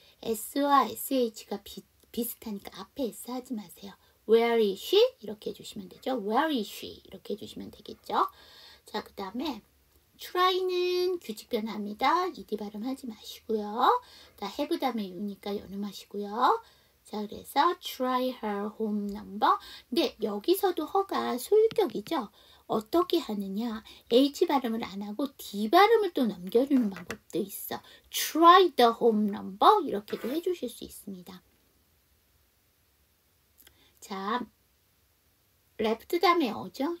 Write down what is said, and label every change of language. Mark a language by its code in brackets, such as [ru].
[ko] S와 SH가 비슷하니까 앞에 S 하지 마세요. [en] Where is she? [ko] 이렇게 해주시면 되죠. [en] Where is she? [ko] 이렇게 해주시면 되겠죠. 자, 그 다음에 try는 규칙 변화입니다. ed 발음 하지 마시고요. 자, have 다음에 you니까 연음하시고요. 자, 그래서 [en] try her home number. [ko] 근데 여기서도 허가 소유격이죠. 어떻게 하느냐? H 발음을 안 하고 D 발음을 또 넘겨주는 방법도 있어. [en] try the home number [ko] 이렇게도 해주실 수 있습니다. 자, left 다음에 어죠?